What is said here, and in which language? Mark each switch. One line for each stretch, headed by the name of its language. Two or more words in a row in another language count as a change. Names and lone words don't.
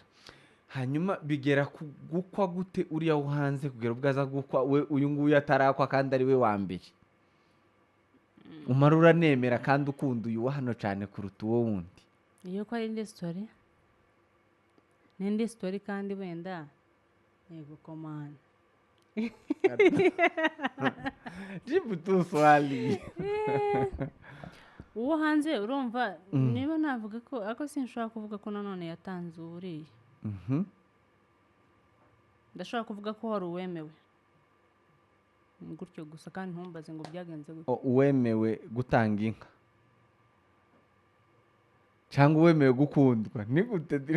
Kinyarwanda: hanyuma bigera gukwa gute uriya wo hanze kugera ubwaza gukwa we uyu nguyu atarakwa kandi ari we wa mbere umara uranemera kandi ukunda uyu wa hano cyane kuruta uwo wundi iyo ko ari indi story kandi wenda yego komana
Swahili: jibu tu swali
Kinyarwanda: uwo hanze urumva niba navuga ko ako sinshobora kuvuga ko nanone yatanze uburiye ndashobora kuvuga ko wari uwemewe gutyo gusa kandi ntumbaze ngo byagenze gute uwemewe gutanga inka cyangwa uwemewe gukundwa ni gute